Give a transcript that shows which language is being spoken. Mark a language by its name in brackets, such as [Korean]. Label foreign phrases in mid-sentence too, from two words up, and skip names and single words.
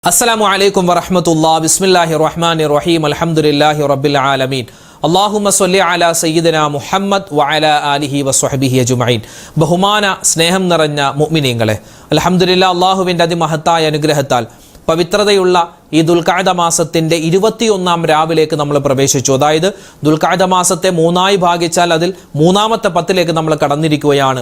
[Arabic] السلام عليكم ورحمة الله بسم الله الرحمن الرحيم الحمد لله رب العالمين اللهم صل على سيدنا محمد وعلى آله وصحبه أجمعين. [Malayalam] ബഹുമാന സ്നേഹം നിറഞ്ഞ മുഅ്മിനീങ്ങളെ, അൽഹംദുലില്ലാഹ് അല്ലാഹുവിൻ്റെ അതിമഹത്തായ അനുഗ്രഹത്താൽ പവിത്രതയുള്ള ഈ ദുൽഖഅദ മാസത്തിൻ്റെ 21-ാം രാവിലേക്ക് നമ്മൾ പ്രവേശിച്ചു. അതായത് ദുൽഖഅദ മാസത്തെ മൂന്നായി ഭാഗിച്ചാൽ അതിൽ മൂന്നാമത്തെ പത്തിലേക്ക് നമ്മൾ കടന്നിരിക്കുകയാണ്.